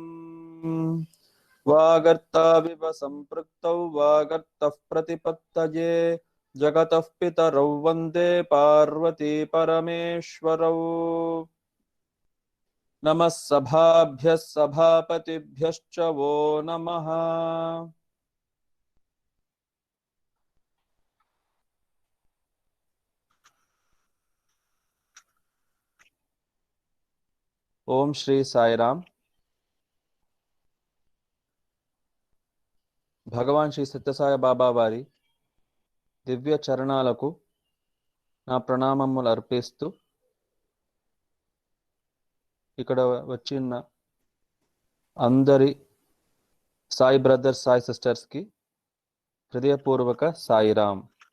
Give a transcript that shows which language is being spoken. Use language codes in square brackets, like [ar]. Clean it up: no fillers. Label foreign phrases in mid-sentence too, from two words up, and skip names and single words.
[sa] वागर्ताविव सम्पृक्तौ वागर्तः प्रतिपत्तये जगतः पितरौ वन्दे पार्वती परमेश्वरौ नमः सभाभ्यः सभापतिभ्यश्च वो नमः ఓం శ్రీ సాయిరామ్. [te] భగవాన్ శ్రీ సత్యసాయి బాబా వారి దివ్య చరణాలకు నా ప్రణామములు అర్పిస్తూ ఇక్కడ వచ్చిన అందరి సాయి బ్రదర్స్ సాయి సిస్టర్స్కి హృదయపూర్వక సాయిరామ్.